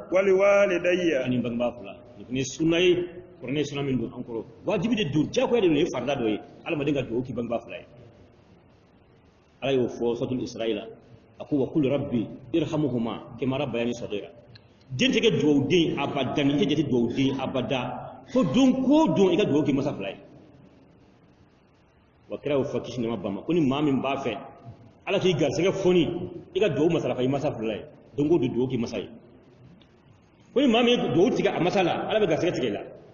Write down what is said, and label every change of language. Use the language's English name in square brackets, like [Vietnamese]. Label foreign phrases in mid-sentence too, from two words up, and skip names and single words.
[Arabic] ولوالدي [Bambara] ani bangebaa fila nin fana ye sunna ye kuranɛ ye sunna min don an kɔrɔ wajibi de don diyagoya de don o ye farida dɔ ye adamaden ka dugawu k'i bangebaa fila ye ala y'o fɔ suratul Isra'i la a ko [Arabic] وقل رب ارحمهما كما ربياني صغيرا [Bambara] den tɛ kɛ dugawuden abadan i tɛ jate dugawuden abada fo don ko don i ka dugawu k'i masa fila ye wa kira y'o fɔ kisi nɛma bama ko ni maa min b'a fɛ ala k'i garisɛgɛ fɔni i ka dugawu masarafa i masa fila ye don ko don dugawu k'i masa ye ko ni maa min ye dugawu tigɛ a masa la ala bɛ garisɛgɛ tigɛ i la